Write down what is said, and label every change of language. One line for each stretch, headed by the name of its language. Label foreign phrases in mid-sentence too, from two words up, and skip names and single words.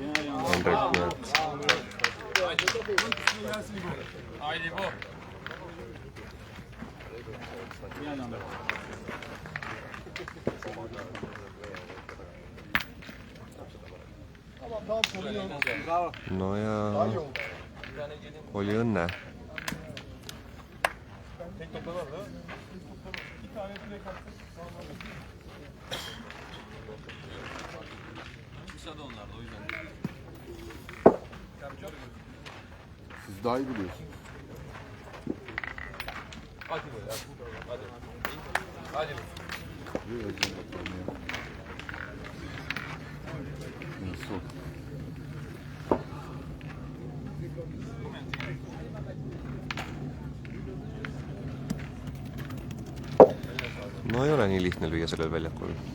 Estonian: Henrik, nii et... No ja oli õnne.
Turkish: Siz daha iyi biliyorsunuz. Hadi böyle. Hadi. Hadi. Bir özür bakalım ya. Nasıl?
Estonian: No ei ole nii lihtne lüüa sellel väljakul.